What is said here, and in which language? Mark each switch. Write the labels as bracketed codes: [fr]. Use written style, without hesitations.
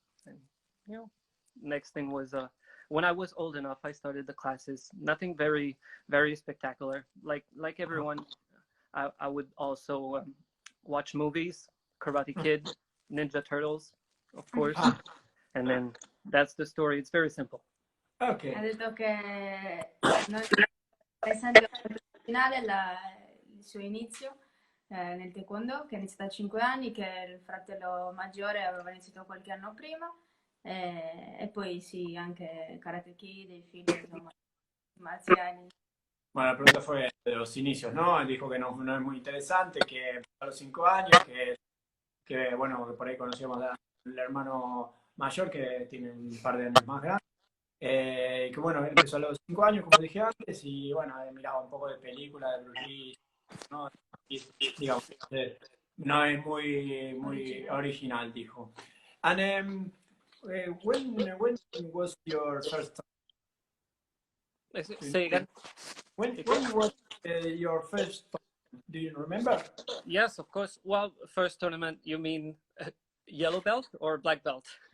[en] And next thing was when I was old enough, I started the classes. Nothing very, very spectacular. Like everyone, I would also watch movies, Karate Kid, Ninja Turtles, of course. And then that's the story. It's very simple. Okay. [it] Ha detto che non è essendo finale il suo inizio, nel taekwondo, che ha iniziato a 5 anni, che il fratello maggiore aveva iniziato qualche anno prima, e poi sì, anche Karate Kid, i film, insomma, marziali. [es] Bueno, la pregunta fue de los inicios, ¿no? Dijo que no es muy interesante, que a los 5 años, bueno, que por ahí conocíamos al hermano mayor que tiene un par de años más grande. Que bueno, empezó a los 5 años, como dije antes, y bueno, miraba un poco de película de Bruce Lee, ¿no? Y, digamos, no es muy original, dijo. [en] And when was your first time? Say again. When was your first time? Do you remember? Yes, of course. Well, first tournament, you mean yellow belt or black belt?